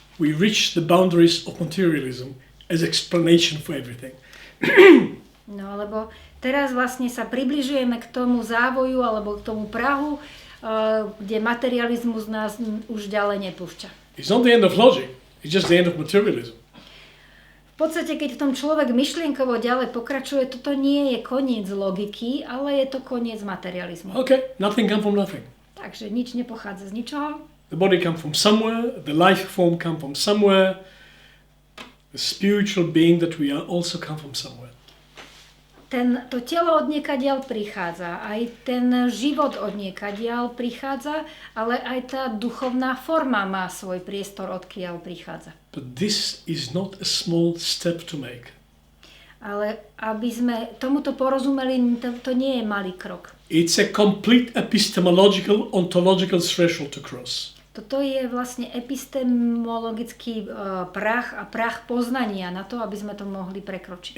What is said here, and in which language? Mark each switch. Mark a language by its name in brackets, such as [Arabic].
[English] We reach the boundaries of materialism as explanation for everything. [Slovak] No lebo teraz vlastne sa približujeme k tomu závoju alebo k tomu prahu, kde materializmus nás už ďalej nepúšťa. [English] It's not the end of logic, it's just the end of materialism. [Slovak] V podstate, keď v tom človek myšlienkovo ďalej pokračuje, toto nie je koniec logiky, ale je to koniec materializmu. [English] Okay, nothing comes from nothing. [Slovak] Takže nič nepochádza z ničoho. [English] The body comes from somewhere, the life form comes from somewhere, the spiritual being that we are also come from somewhere. [Slovak] To telo od niekadiaľ prichádza, aj ten život od niekadiaľ prichádza, ale aj tá duchovná forma má svoj priestor, odkiaľ prichádza. [English] But this is not a small step to make. [Slovak] Ale aby sme tomuto porozumeli, to nie je malý krok. [English] It's a complete epistemological, ontological threshold to cross. [Slovak] Toto je vlastne epistemologický prach a prach poznania na to, aby sme to mohli prekročiť.